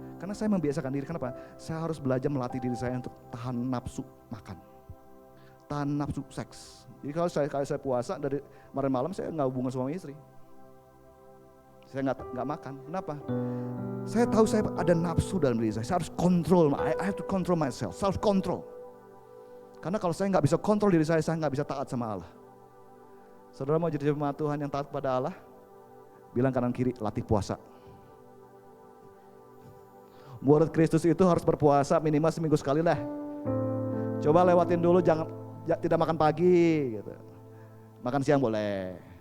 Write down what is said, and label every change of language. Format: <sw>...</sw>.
<id>Karena saya membiasakan diri, kenapa? Saya harus belajar melatih diri saya untuk tahan nafsu makan. Tahan nafsu seks. Jadi kalau saya puasa dari kemarin malam saya nggak hubungan suami istri, saya nggak makan. Kenapa? Saya tahu saya ada nafsu dalam diri saya harus kontrol.</id> <en>I have to control myself, self control.</en> <id>Karena kalau saya nggak bisa kontrol diri saya nggak bisa taat sama Allah. Saudara mau jadi jemaat Tuhan yang taat pada Allah? Bilang kanan kiri, latih puasa. Murid Kristus itu harus berpuasa minimal seminggu sekali lah. Coba lewatin dulu, jangan tidak makan pagi gitu. Makan siang boleh.</id>